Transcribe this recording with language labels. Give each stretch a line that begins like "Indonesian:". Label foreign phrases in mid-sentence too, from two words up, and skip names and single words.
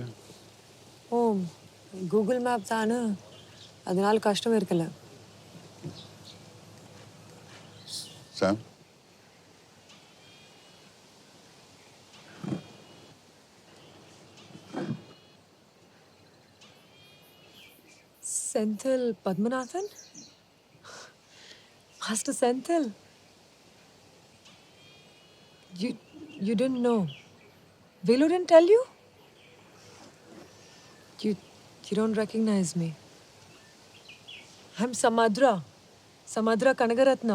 Malayalam: ഓ ഗൂഗിൾ മാപ്സ് ആണ് അതിനാൽ കഷ്ടം ഇരിക്കില്ല.
English: Sam? Senthil Padmanathan? Master Senthil? You didn't know? Velu didn't tell you? You don't recognize me. I'm Samadra. Samadra Kanagaratnam.